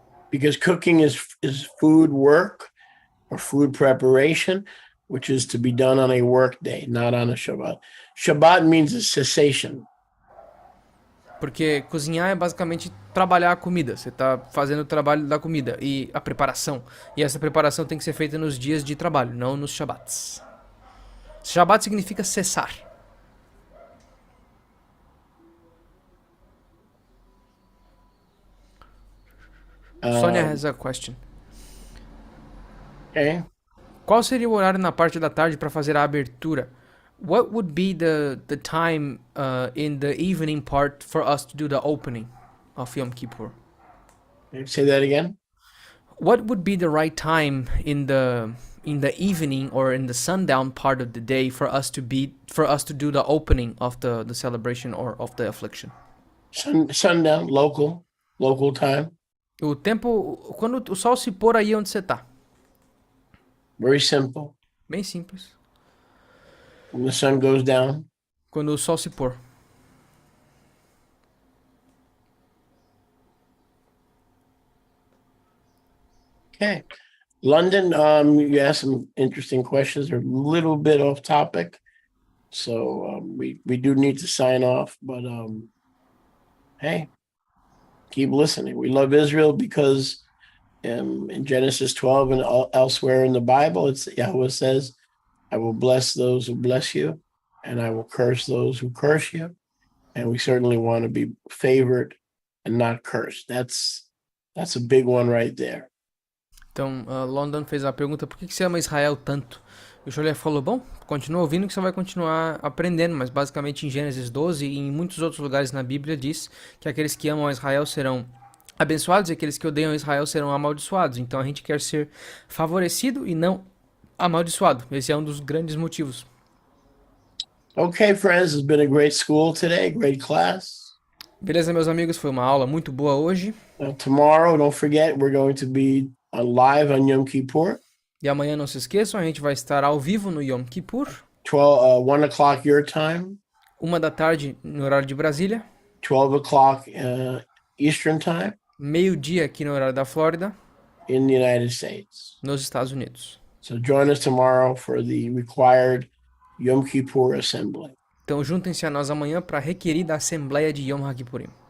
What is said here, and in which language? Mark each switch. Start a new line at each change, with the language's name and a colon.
English: Because cooking is food work or food preparation, which is to be done on a work day, not on a Shabbat. Shabbat means a cessation.
Portuguese: Porque cozinhar é basicamente trabalhar a comida. Você está fazendo o trabalho da comida e a preparação. E essa preparação tem que ser feita nos dias de trabalho, não nos Shabbats. Shabbat significa cessar.
English: Sonia has a question. Okay.
Portuguese: Qual seria o horário na parte da tarde para fazer a abertura?
English: What would be the time in the evening part for us to do the opening of Yom Kippur? Say that again. What would be the right time in the evening or in the sundown part of the day for us to do the opening of the celebration or of the affliction? Sundown, local time.
Portuguese: O tempo quando o sol se pôr aí onde você tá.
English: Very simple.
Portuguese: Bem simples.
English: When the sun goes down.
Portuguese: Quando o sol se pôr.
English: Okay. London, you asked some interesting questions. They're a little bit off topic. So we do need to sign off, but hey, keep listening. We love Israel because in Genesis 12 and elsewhere in the Bible, it's Yahweh says, I will bless those who bless you, and I will curse those who curse you. And we certainly want to be favored and not cursed. That's a big one right there.
Portuguese: Então, London fez a pergunta: por que você ama Israel tanto? E o Jolé falou: bom, continua ouvindo que você vai continuar aprendendo, mas basicamente em Gênesis 12 e em muitos outros lugares na Bíblia diz que aqueles que amam Israel serão abençoados e aqueles que odeiam Israel serão amaldiçoados. Então a gente quer ser favorecido e não amaldiçoado. Esse é um dos grandes motivos.
English: Okay, friends, it's been a great school today, great class.
Portuguese: Beleza, meus amigos, foi uma aula muito boa hoje.
English: Tomorrow, don't forget, we're going to be live on Yom Kippur.
Portuguese: E amanhã, não se esqueçam, a gente vai estar ao vivo no Yom Kippur.
English: 1 o'clock your time.
Portuguese: 1 da tarde no horário de Brasília.
English: 12 o'clock Eastern time.
Portuguese: Meio-dia aqui no horário da Flórida.
English: In the United States.
Portuguese: Nos Estados Unidos.
English: So join us tomorrow for the required Yom Kippur assembly.
Portuguese: Então juntem-se a nós amanhã para a requerida Assembleia de Yom HaKippurim.